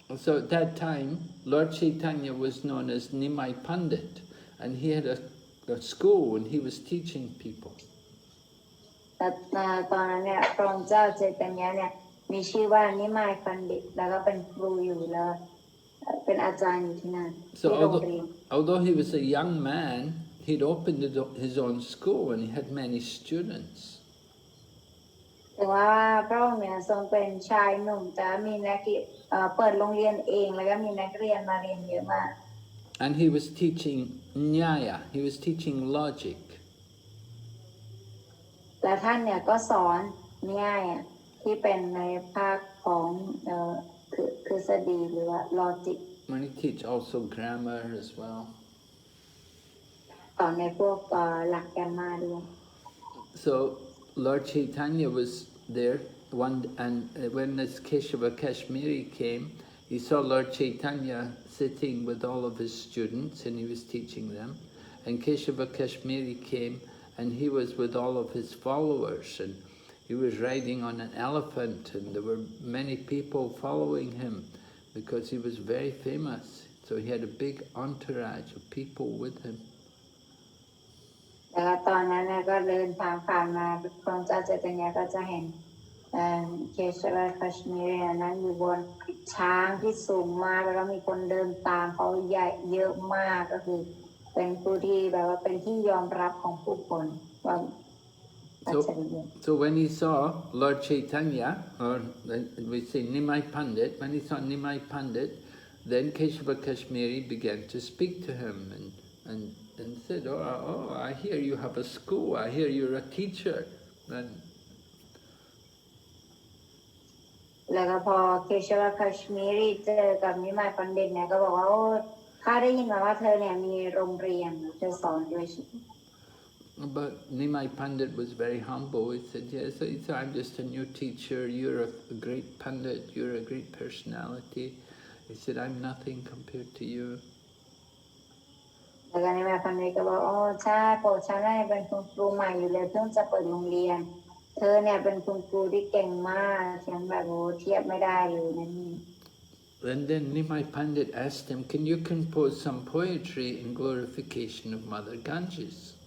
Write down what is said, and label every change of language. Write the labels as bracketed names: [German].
[English] So at that time, Lord Chaitanya was known as Nimai Pandit, and he had a school and he was teaching people. [Thai] แต่ตอนนั้นเนี่ยพระองค์เจ้าเจตญะเนี่ยมีชื่อว่านิมายปัณฑิตแล้วก็เป็นครูอยู่แล้วเป็นอาจารย์อยู่ที่นั่น [English] So although he was a young man, he'd opened his own school and he had many students. [Thai] แต่ว่าพระองค์เนี่ยทรงเป็นชายหนุ่มแต่มีนักเรียนเปิดโรงเรียนเองแล้วก็มีนักเรียนมาเรียนเยอะมาก [English] And he was teaching Nyaya, he was teaching logic. [Thai] และท่านเนี่ยก็สอนง่ายที่เป็นในภาคของทฤษฎีหรือว่า logic. [English] And he teach also grammar as well. [Thai] สอนในพวกหลักแกรมมาด้วย [English] So Lord Chaitanya was there and when this Keshava Kashmiri came, he saw Lord Chaitanya sitting with all of his students and he was teaching them. And Keshava Kashmiri came and he was with all of his followers and he was riding on an elephant and there were many people following him because he was very famous. So he had a big entourage of people with him. [Thai] แล้วตอนนั้นก็เดินทางผ่านมาพระองค์เจ้าเจตญะก็จะเห็นเคชวาคัชมีรีนั้นอยู่บนช้างที่สูงมากแล้วก็มีคนเดินตามเขาใหญ่เยอะมากก็คือเป็นผู้ที่แบบว่าเป็นที่ยอมรับของผู้คนว่า [English] So when he saw Lord Chaitanya, or we say Nimai Pandit, when he saw Nimai Pandit, then Keshava Kashmiri began to speak to him and said, oh, I hear you have a school, I hear you're a teacher. And [Thai] แล้วก็พอเคชวาคัชมีรีเจอกับนิมายปัณฑิตเนี่ยก็บอกว่าข้าได้ยินมาว่าเธอเนี่ยมีโรงเรียนเธอสอนด้วยใช่ไหม [English] But Nimai Pandit was very humble. He said, yes, I'm just a new teacher, you're a great Pandit, you're a great personality. He said, I'm nothing compared to you. [Thai] แล้วก็นิมายปัณฑิตก็บอกใช่โปรดฉันได้เป็นคุณครูใหม่อยู่เลยเพิ่งจะเปิดโรงเรียนเธอเนี่ยเป็นคุณครูที่เก่งมากฉันแบบเทียบไม่ได้เลยนั่นนี่ [English] And then Nimai Pandit asked him, can you compose some poetry in glorification of Mother Ganges?